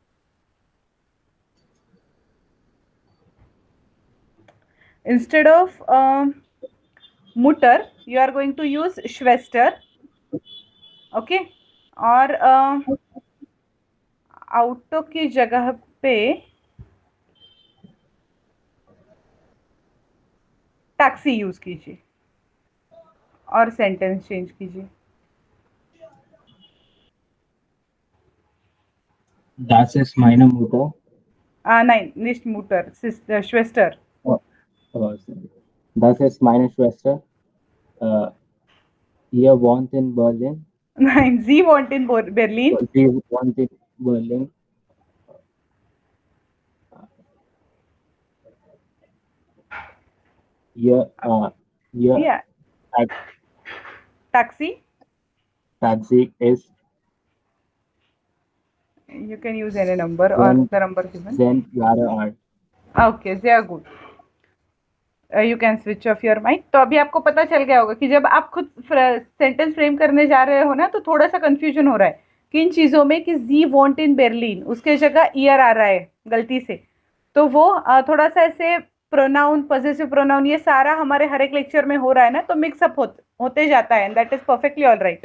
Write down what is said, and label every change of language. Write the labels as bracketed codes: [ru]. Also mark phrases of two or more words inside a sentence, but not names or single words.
[en] instead of मुटर you are going to use श्वेस्टर, ओके। [hi] और आउटो की जगह पे टैक्सी यूज कीजिए और [en] sentence change [hi] कीजिए। [de] Das ist meine Mutter. [hi] नहीं, nicht मुटर, श्वेस्टर। [en] Oh, oh, sorry. [de] Das ist meine Schwester. Ihr wohnt in Berlin. Nein, sie wohnt in Berlin. Sie wohnt in Berlin. Ihr [en] Yeah, taxi. [de] Taxi ist [en] You can use any number or the number given. 10 Jahre alt. Okay, they are good. You can switch off your mic. [hi] तो अभी आपको पता चल गया होगा कि जब आप खुद [en] sentence frame [hi] करने जा रहे हो ना, तो थोड़ा सा कंफ्यूजन हो रहा है किन चीज़ों में, कि [de] sie wohnt in Berlin [hi] उसके जगह ईयर आ रहा है गलती से। तो वो थोड़ा सा ऐसे [en] pronoun, possessive pronoun, [hi] ये सारा हमारे हर एक लेक्चर में हो रहा है ना, तो मिक्सअप होते जाता है, [en] and that is perfectly all right.